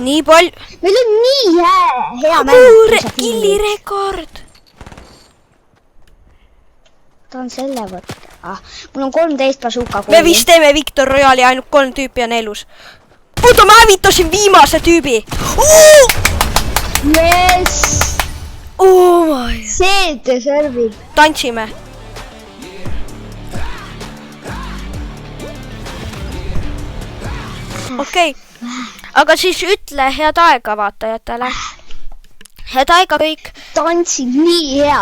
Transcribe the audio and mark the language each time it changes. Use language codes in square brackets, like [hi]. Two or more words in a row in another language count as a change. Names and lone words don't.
[et] Nii palju. Meil on nii hea mäng. Killirekord. Ta on selle võtta. Mul on 13 bazooka. Me vist teeme Victor Royale'i, ainult 3 tüüpi on elus. Oota, ma hävitasin viimase tüübi. [en] Yes! Oh my. [et] See deservib. Tantsime. Okei. Aga siis ütle head aega vaatajatele. Head aega kõik. Tantsid nii hea.